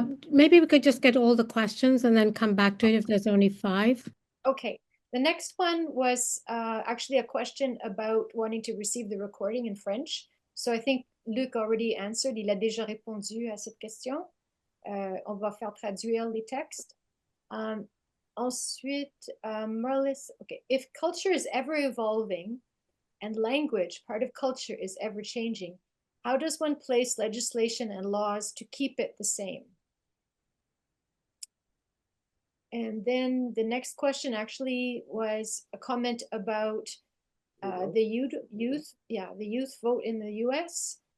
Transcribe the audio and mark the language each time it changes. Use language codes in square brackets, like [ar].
[en] Maybe we could just get all the questions and then come back to it if there's only 5. Okay. The next one was actually a question about wanting to receive the recording in French. So I think Luc already answered. [fr] Il a déjà répondu à cette question. On va faire traduire les textes. Ensuite, Marlis, okay. [en] If culture is ever evolving and language, part of culture, is ever changing, how does one place legislation and laws to keep it the same? And then the next question actually was a comment about the youth vote in the US.